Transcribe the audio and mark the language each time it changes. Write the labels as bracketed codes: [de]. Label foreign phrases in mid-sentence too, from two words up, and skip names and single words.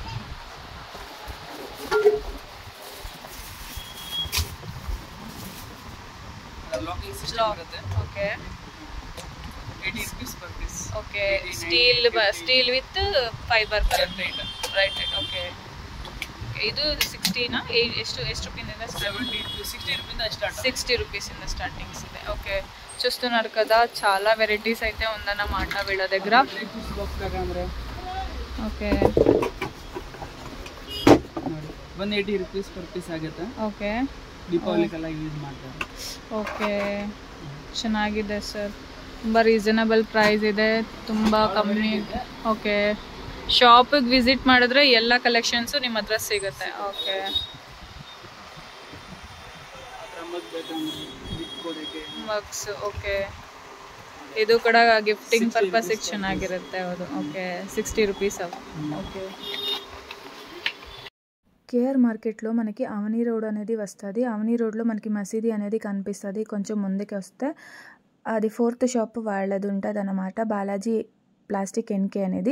[en] locking system [kn] ಇರುತ್ತೆ. ಓಕೆ. [en] 80 rupees per piece. OK. steel with fiber ಬರುತ್ತೆ. right. OK. [kn] ಇದು 16ನಾ? ಎಷ್ಟು ರೂಪಾಯಿಂದ? 60 ರೂಪಾಯಿಂದ ಸ್ಟಾರ್ಟ್. 60 ರೂಪೀಸಿಂದ ಸ್ಟಾರ್ಟಿಂಗ್ಸ್ ಇದೆ. ఓకే. [te] చూస్తున్నారు కదా, చాలా వెరైటీస్ అయితే ఉందన్నమాట వీళ్ళ దగ్గర. [kn] బాక్స్ ಬೇಕಂದ್ರೆ ಓಕೆ. 180 [en] rupees per piece [kn] ಆಗುತ್ತೆ. ಓಕೆ. ದೀಪಾವಳಿಗೆಲ್ಲ ಯೂಸ್ ಮಾಡ್ತಾರೆ. ಓಕೆ. ಚೆನ್ನಾಗಿದೆ ಸರ್. ತುಂಬ [en] reasonable price [kn] ಇದೆ, ತುಂಬ ಕಮ್ಮಿ. ಓಕೆ. ಶಾಪಿಗೆ ವಿಸಿಟ್ ಮಾಡಿದ್ರೆ ಎಲ್ಲ ಕಲೆಕ್ಷನ್ಸು ನಿಮ್ಮ ಹತ್ರ ಸಿಗುತ್ತೆ. ಓಕೆ. ಮಗ್ಸ್. ಓಕೆ. ಇದು ಕೂಡ [en] gifting purpose [kn] ಚೆನ್ನಾಗಿರುತ್ತೆ. ಹೌದು. [te] ఓకే. 60 రూపీస్. ఓకే. కేఆర్ మార్కెట్లో మనకి అవని రోడ్ అనేది వస్తుంది. అవని రోడ్లో మనకి మసీదీ అనేది కనిపిస్తుంది. కొంచెం ముందుకు వస్తే అది 4th షాప్ వాళ్ళది ఉంటుంది అన్నమాట, బాలాజీ ప్లాస్టిక్ ఎన్కే అనేది.